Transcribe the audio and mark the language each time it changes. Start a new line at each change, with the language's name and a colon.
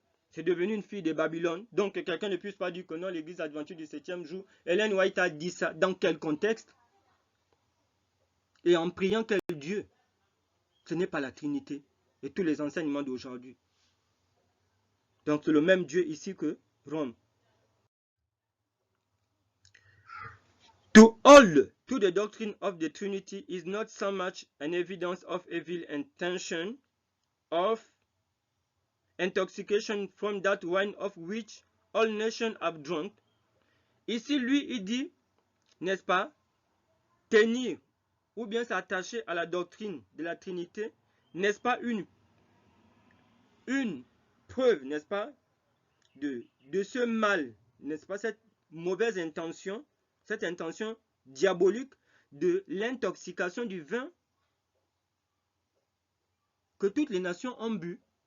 French: C'est devenu une fille de Babylone. Donc que quelqu'un ne puisse pas dire que non, l'église adventiste du 7e jour. Ellen White a dit ça. Dans quel contexte? Et en priant quel Dieu? Ce n'est pas la Trinité. Et tous les enseignements d'aujourd'hui. Donc c'est le même Dieu ici que Rome.
English: To hold to the doctrine of the Trinity is not so much an evidence of evil intention, of intoxication from that wine of which all nations have drunk.
French: Ici, lui, il dit, n'est-ce pas, tenir ou bien s'attacher à la doctrine de la Trinité, n'est-ce pas une preuve, n'est-ce pas, de ce mal, n'est-ce pas, cette mauvaise intention, cette intention diabolique de l'intoxication du vin que toutes les nations ont bu.